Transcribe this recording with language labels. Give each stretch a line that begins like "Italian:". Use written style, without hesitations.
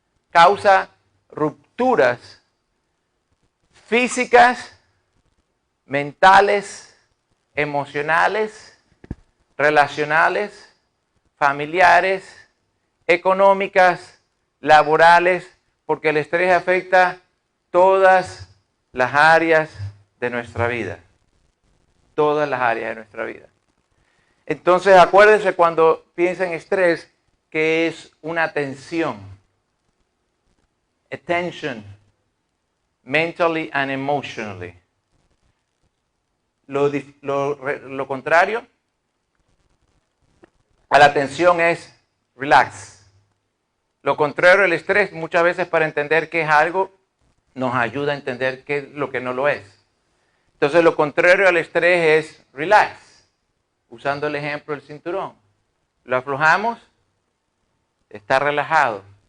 Spanish: Causa rupturas físicas, mentales, emocionales, relacionales, familiares, económicas, laborales, porque el estrés afecta todas las áreas de nuestra vida. Todas las áreas de nuestra vida. Entonces, acuérdense cuando piensa en estrés que es una tensión.
English: A tension, mentally and emotionally.
Spanish: Lo contrario a la tensión es relax. Lo contrario al estrés, muchas veces para entender qué es algo, nos ayuda a entender qué es lo que no lo es. Entonces, lo contrario al estrés es relax. Usando el ejemplo del cinturón. Lo aflojamos, está relajado.